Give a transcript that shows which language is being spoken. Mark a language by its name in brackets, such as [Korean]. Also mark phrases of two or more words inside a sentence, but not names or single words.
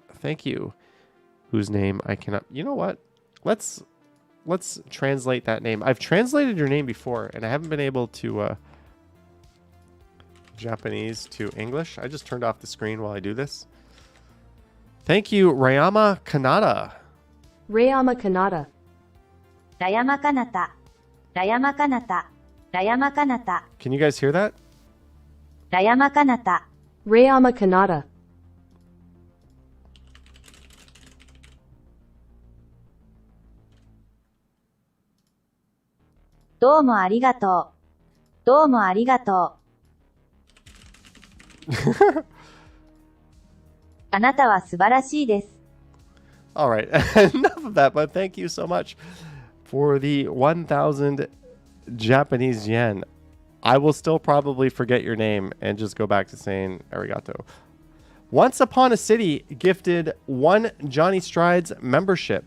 [English] Thank you. Whose name I cannot... You know what? Let's translate that name. I've translated your name before, and I haven't been able to... Japanese to English. I just turned off the screen while I do this. Thank you, Rayama Kanata. Rayama Kanata. Rayama Kanata. Rayama Kanata. Rayama Kanata. Can you guys hear that? Rayama Kanata. Rayama Kanata. [Japanese] どうもありがとう. どうもありがとう. あなたは素晴らしいです。 [English] All right, enough of that, but thank you so much for the 1,000 Japanese yen. I will still probably forget your name and just go back to saying arigato. Once Upon a City gifted 1 Johnny Strides membership.